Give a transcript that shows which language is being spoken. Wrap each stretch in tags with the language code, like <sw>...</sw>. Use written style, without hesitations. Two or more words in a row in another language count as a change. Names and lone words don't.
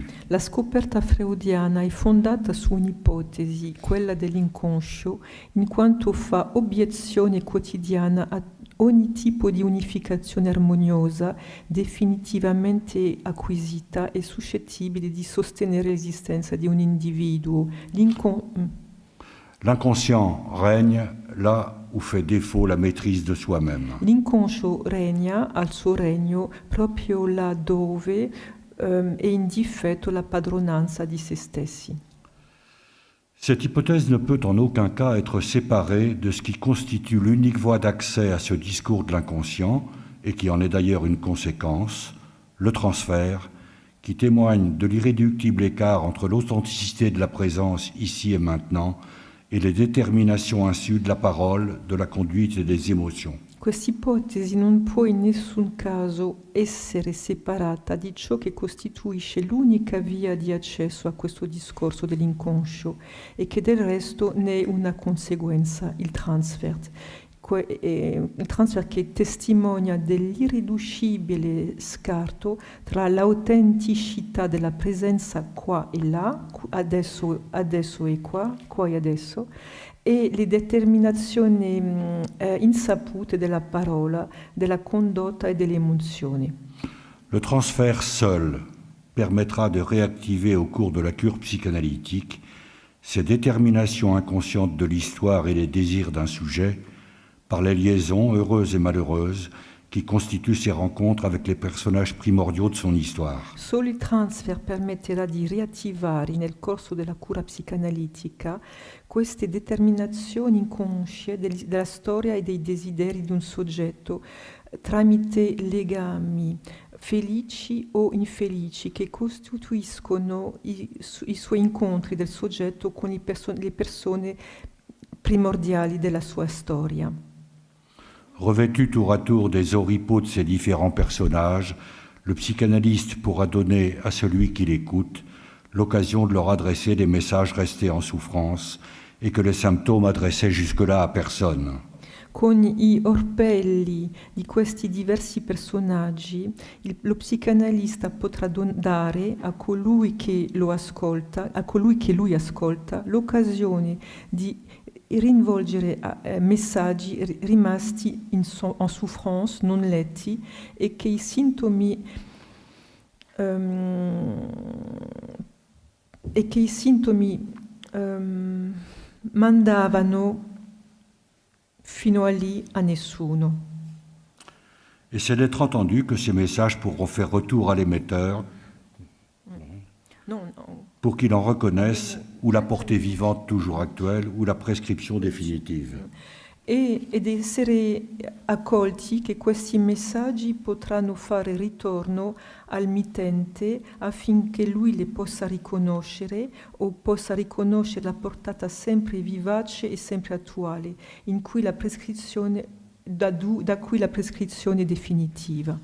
<it>La scoperta freudiana è fondata su un'ipotesi, quella dell'inconscio, in quanto fa obiezione quotidiana a ogni tipo di unificazione armoniosa, definitivamente acquisita e suscettibile di sostenere l'esistenza di un individuo.</it> <fr>L'inconscient règne là où fait défaut la maîtrise de soi-même.</fr> <it>L'inconscio regna al suo regno proprio là dove è in difetto la padronanza di se stessi.</it> <fr>Cette hypothèse ne peut en aucun cas être séparée de ce qui constitue l'unique voie d'accès à ce discours de l'inconscient, et qui en est d'ailleurs une conséquence, le transfert, qui témoigne de l'irréductible écart entre l'authenticité de la présence ici et maintenant et les déterminations insues de la parole, de la conduite et des émotions.</fr> <it>Quest'ipotesi non può in nessun caso essere separata di ciò che costituisce l'unica via di accesso a questo discorso dell'inconscio e che del resto ne è una conseguenza, il transfer che testimonia dell'irriducibile scarto tra l'autenticità della presenza qua e là, adesso e qua e adesso, e le determinazioni insapute della parola, della condotta e delle emozioni.</it> <fr>Le transfert seul permettra de réactiver au cours de la cure psychanalytique ces déterminations inconscientes de l'histoire et les désirs d'un sujet par les liaisons heureuses et malheureuses qui constituent ses rencontres avec les personnages primordiaux de son histoire.</fr> <it>Solo il transfer permetterà di riattivare nel corso della cura psicanalitica queste determinazioni inconsce della storia e dei desideri di un soggetto tramite legami felici o infelici che costituiscono i suoi incontri del soggetto con le persone primordiali della sua storia.</it> <fr>Revêtu tour à tour des oripeaux de ces différents personnages, le psychanalyste pourra donner à celui qui l'écoute l'occasion de leur adresser des messages restés en souffrance et que les symptômes adressaient jusque-là à personne.</fr> <it>Con i orpelli di questi diversi personaggi, lo psicanalista potrà dare a colui che lo ascolta, a colui che lui ascolta, l'occasione di rinvolgere messaggi rimasti in souffrance, non letti, e che i sintomi mandavano fino a lì a nessuno.</it> <fr>Et c'est d'être entendu que ces messages pourront faire retour à l'émetteur pour qu'il en reconnaisse ou la portée vivante toujours actuelle ou la prescription définitive.</fr> <it>Ed essere accolti che questi messaggi potranno fare ritorno al mittente affinché lui li possa riconoscere o possa riconoscere la portata sempre vivace e sempre attuale, in cui la prescrizione, da cui la prescrizione definitiva.</it>